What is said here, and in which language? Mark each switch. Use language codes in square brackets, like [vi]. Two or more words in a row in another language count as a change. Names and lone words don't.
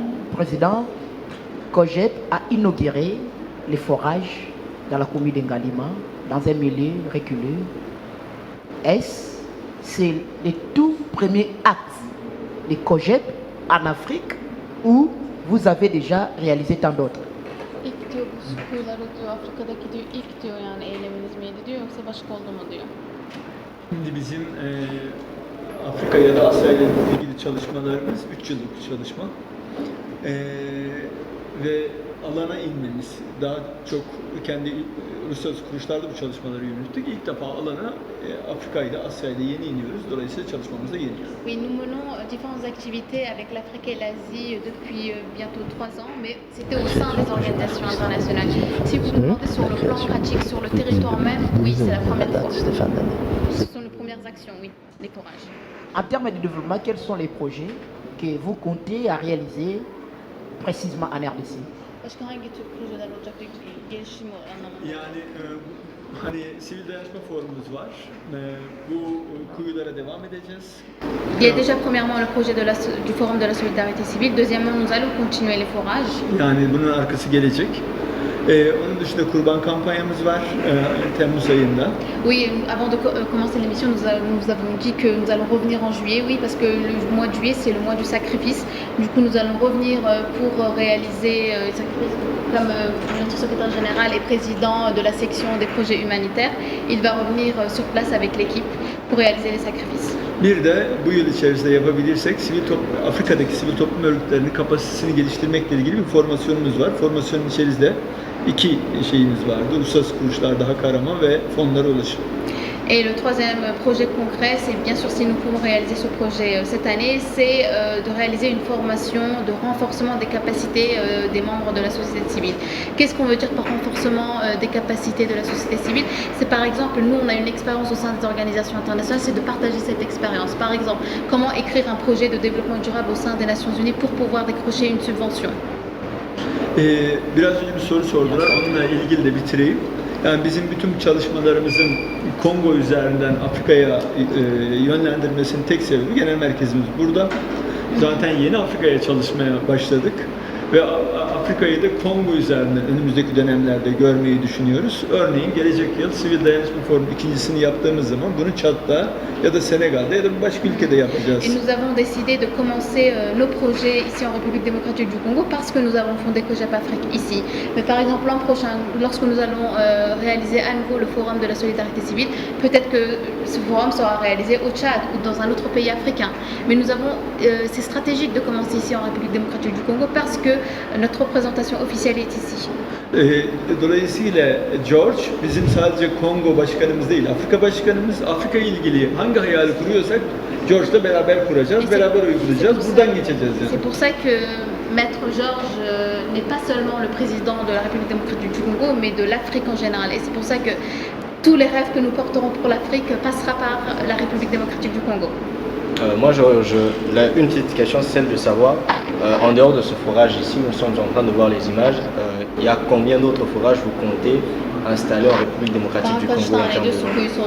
[fr] Le président COGEP a inauguré les forages dans la commune d'Ngalima, dans un milieu reculé. C'est le tout premier acte de COGEP en Afrique où vous avez déjà réalisé tant d'autres. [tr] İlk diyor bu kuyuları diyor Afrika'daki diyor ilk diyor yani eyleminiz miydi diyor yoksa başka oldu mu diyor. Şimdi bizim Afrika ya da Asya ile ilgili çalışmalarımız 3 yıllık bir çalışma. Ve alana inmemiz, daha çok kendi uluslararası kuruluşlarda bu çalışmaları yürüttük. İlk defa alana Afrika ile Asya ile yeni iniyoruz. Dolayısıyla çalışmamız da yeni. [fr] Oui, nous menons différentes activités avec l'Afrique et l'Asie depuis bientôt 3 ans, mais c'était au sein des organisations internationales. Si vous nous demandez sur le plan pratique, sur le territoire même, oui, c'est la première fois. Ce sont les premières actions, oui, les forages. En termes de développement, quels sont les projets que vous comptez à réaliser précisément en RDC? [tr] Başka hangi tür projeler olacak diyor gelişim anlamında. Yani hani sivil dayanışma forumumuz var. Bu kuyulara devam edeceğiz. [fr] Il y a déjà premièrement le projet du Forum de la Solidarité Civile. Deuxièmement, nous allons continuer les forages. [tr] Yani bunun arkası gelecek. Onun dışında kurban kampanyamız var Temmuz ayında. [fr] Oui, avant de commencer l'émission, nous avons dit que nous allons revenir en juillet, oui, parce que le mois de juillet, c'est le mois du sacrifice. Du coup, nous allons revenir pour réaliser les sacrifices. Comme notre secrétaire général et président de la section des projets humanitaires, il va revenir sur place avec l'équipe pour réaliser les sacrifices. [tr] Bir de bu yıl içerisinde yapabilirsek Afrika'daki sivil toplum örgütlerinin kapasitesini geliştirmekle ilgili bir formasyonumuz var. Formasyonun içerisinde 2 şeyimiz vardı. Uluslararası kuruluşlar daha Kahraman ve fonlara ulaşım. [fr] Et le troisième projet concret, c'est bien sûr si nous pouvons réaliser ce projet cette année, c'est de réaliser une formation de renforcement des capacités des membres de la société civile. Qu'est-ce qu'on veut dire par renforcement des capacités de la société civile? C'est par exemple, nous on a une expérience au sein des organisations internationales, c'est de partager cette expérience. Par exemple, comment écrire un projet de développement durable au sein des Nations Unies pour pouvoir décrocher une subvention. [tr] Biraz önce bir soru sordular, onunla ilgili de bitireyim. Yani bizim bütün çalışmalarımızın Kongo üzerinden Afrika'ya yönlendirmesinin tek sebebi genel merkezimiz burada. Zaten yeni Afrika'ya çalışmaya başladık ve Afrika'yı da Kongo üzerinden önümüzdeki dönemlerde görmeyi düşünüyoruz. Örneğin gelecek yıl Sivil Dayanışma Forumu ikincisini yaptığımız zaman bunu Çad'da ya da Senegal'de ya da başka ülkede yapacağız. [fr] Et nous avons décidé de commencer nos projets ici en République démocratique du Congo parce que nous avons fondé COGEP Afrique ici. Mais par exemple l'an prochain, lorsque nous allons réaliser à nouveau le Forum de la Solidarité Civile, peut-être que ce forum sera réalisé au Tchad ou dans un autre pays africain. Mais nous avons, c'est stratégique de commencer ici en République démocratique du Congo parce que notre représentation officielle est ici. [tr] Dolayısıyla George bizim sadece Kongo başkanımız değil, Afrika başkanımız. Afrika ile ilgili hangi hayali kuruyorsak George'la beraber kuracağız, beraber uygulayacağız, buradan geçeceğiz. [fr] C'est pour ça que Maître Georges n'est pas seulement le président de la République démocratique du Congo, mais de l'Afrique en général. Et c'est pour ça que tous les rêves que nous porterons pour l'Afrique passera par la République démocratique du Congo. Moi, une petite question, c'est celle de savoir, en dehors de ce forage ici, nous sommes en train de voir les images, il y a combien d'autres forages vous comptez installer en République démocratique du Congo en termes de zone?